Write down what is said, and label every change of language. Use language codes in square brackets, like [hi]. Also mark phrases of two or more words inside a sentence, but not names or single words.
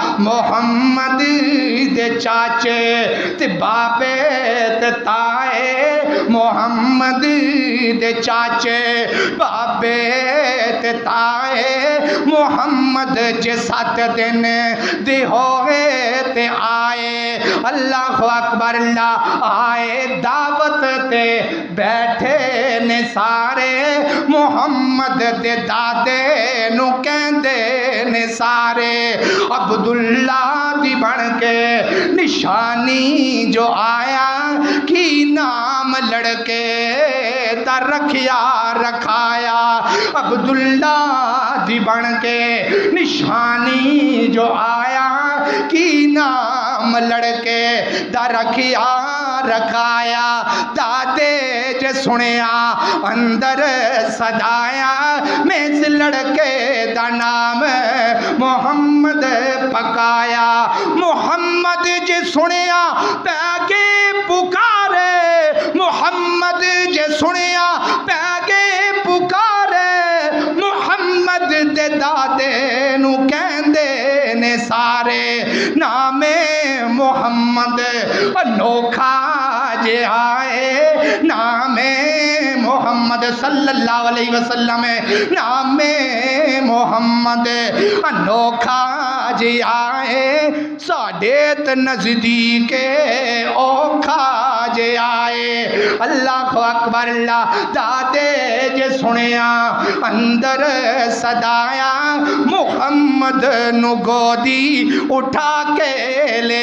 [pa] محمد دے چاچے تے بابے تے تائے محمد دے چاچے بابے تے تائے محمد جے 7 دن دے ہوئے تے آئے [ar] اللہ اکبر [pa] اللہ آئے دعوت تے بیٹھے نے سارے محمد دے دادے نو کہندے نے سارے عبداللہ دی بن کے نشانی جو آیا کی نام لڑکے دا رکھیا رکھایا عبداللہ دی بن کے نشانی جو آیا کی نام لڑکے دا رکھیا رکھایا دادے جے سنیا اندر صدایا میں اس لڑکے دا نام محمد پکایا محمد جے سنیا پیکے پکارے محمد جے سنیا پیکے پکارے محمد دے دادے نو کہندے نے سارے نام محمد انوکھا جے آئے نام محمد [ar] صلی اللہ علیہ وسلم [pa] نام محمد انوکھا جے آئے ساڈیت نزدیک اوکھا جے آئے [ar] اللہ اکبر [pa] اللہ دادے جے سنیا اندر صدایا محمد نو گودی اٹھا کے لے